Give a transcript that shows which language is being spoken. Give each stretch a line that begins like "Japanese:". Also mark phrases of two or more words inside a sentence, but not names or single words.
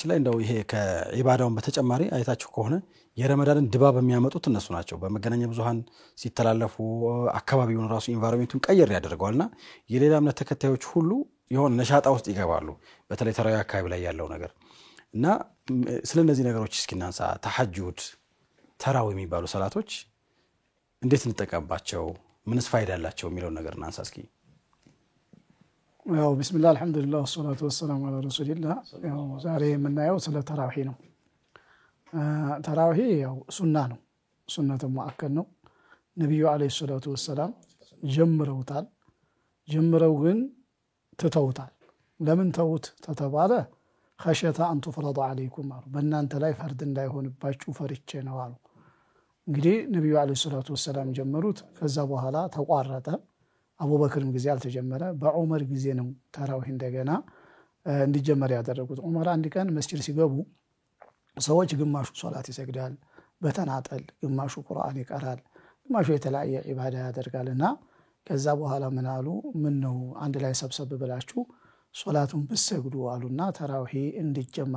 Amharic: ላይ እንደው ይሄ ከኢባዳውን በተጨማሪ አይታችሁ ከሆነ የረመዳንን ድባብ የሚያመጡት እነሱ ናቸው በመገናኛ ብዙሃን ሲተላለፉ አካባቢውን ራሱ ኢንቫይሮንመንቱን ቀየር ያደርጋልና የሌላ እምነት ተከታዮች ሁሉ የሆነ ነሻጣ ውስጥ ይገባሉ በተለይ ተራዊ አካባቢ ላይ ያለው ነገር እና ስለነዚህ ነገሮች እስኪ እናንሳ ተሐጁድ ተራዊ የሚባሉ ሰላቶች እንዴት እንጠቀምባቸው ምንስ ፋይዳ አላቸው የሚለው ነገር እናንሳ እስኪ
Arabic: بسم الله الحمد لله والصلاة والسلام على رسول الله
Amharic: ዛሬ ምናየው ሶላት تراويح ነው تراويح ያው ሱና ነው
Arabic: سنة مؤكدة
Amharic: ነው ነብዩ
Arabic: عليه الصلاة والسلام
Amharic: ጀምረው ግን ተተውታል ለምን ተውት ተተባለ
Arabic: خشية أن تفرض عليكم
Amharic: በእናንተ ላይ ፈርድ እንዳይሆንባችሁ ፈርቼ ነው አሉ እንግዲህ ነብዩ
Arabic: عليه الصلاة والسلام
Amharic: ጀመሩት ከዛ በኋላ ተቋረጠ አቡበክርም ጊዜ አልተጀመረ በዑመር ጊዜ ነው ተራዊህ እንደገና እንዲጀመር ያደረጉት ዑመር አንድ ቀን መስጂድ ሲገቡ ሰዎች ግማሹ ሶላት ይሰግዳል በተናጠል ግማሹ ቁርአን ይቀራል ግማሹ የተለያየ ኢባዳ ያደርጋልና ከዛ በኋላ ምን አሉ ምን ነው አንድ ላይ ሰብሰብ ብላችሁ ሶላቱን በሰግዱ አሉና ተራዊህ እንዲጀመር